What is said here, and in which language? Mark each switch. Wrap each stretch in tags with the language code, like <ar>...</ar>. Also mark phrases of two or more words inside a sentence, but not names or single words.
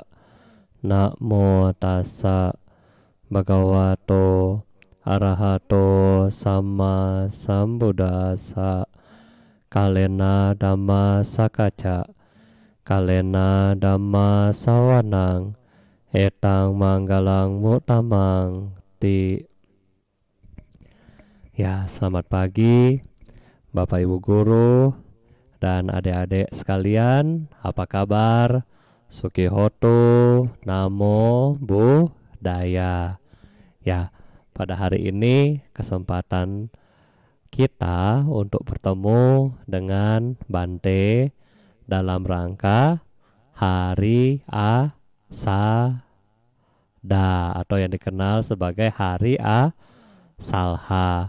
<pi>Namo tassa bhagavato arahato sama sambuddhassa. Kalena dhamma sakacca, kalena dhamma sawanang, etang manggalang mutamang ti.</pi> <id>Ya, selamat pagi Bapak Ibu Guru dan adik-adik sekalian. Apa kabar?</id> <pi>Sukihoto, Namo Buddhaya.</pi> <id>Ya, pada hari ini kesempatan kita untuk bertemu dengan Bante dalam rangka Hari Asada atau yang dikenal sebagai Hari Asalha.</id>